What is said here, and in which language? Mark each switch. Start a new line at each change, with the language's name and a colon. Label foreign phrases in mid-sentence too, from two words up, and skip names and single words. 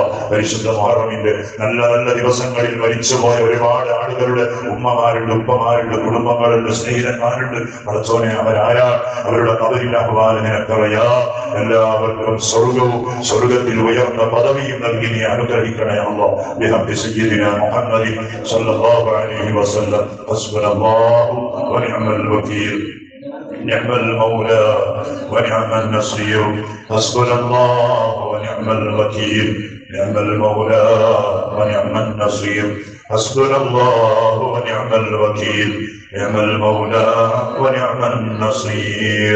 Malayalam: പരിശുദ്ധ മുഹറമിന്റെ നല്ല നല്ല ദിവസങ്ങളിൽ മരിച്ചുപോയ ഒരുപാട് ആളുകളുടെ ഉമ്മമാരുണ്ട്, ഉപ്പമാരുണ്ട്, കുടുംബങ്ങളുണ്ട്, സ്നേഹിതന്മാരുണ്ട് പടച്ചോനെ. അവരാരാ, അവരുടെ ഖബറിന്റെ അഹ്വാല് നിനക്കറിയാം. എല്ലാവർക്കും സ്വർഗവും സ്വർഗത്തിൽ ഉയർന്ന പദവിയും നൽകി നീ അനുഗ്രഹിക്കണേ അല്ലാഹ്.
Arabic: بحق سيدنا محمد صلى الله عليه وسلم. حسبنا الله ونعم الوكيل. نعم المولى ونعم النصير. حسبنا الله ونعم الوكيل. نعم المولى ونعم النصير. حسبنا الله ونعم الوكيل. نعم المولى ونعم النصير.